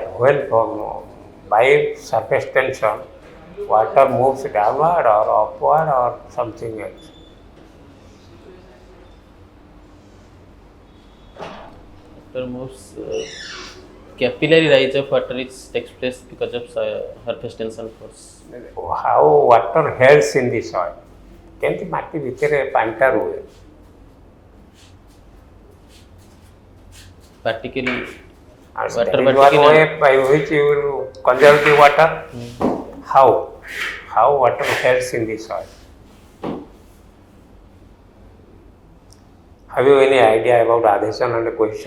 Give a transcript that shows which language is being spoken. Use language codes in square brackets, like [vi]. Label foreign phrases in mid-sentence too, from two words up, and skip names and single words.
[en] When by surface tension, water moves downward or upward or something else? Water moves. Capillary rise of water takes place because of surface tension force. How water helps in the soil? [or] କେମିତି ମାଟି ଭିତରେ ପାଣିଟା ରୁହେ? [en] Particle. And Water that is one particle way by which you will conserve the water. How? How water helps in the soil? Have you any idea about adhesion and cohesion?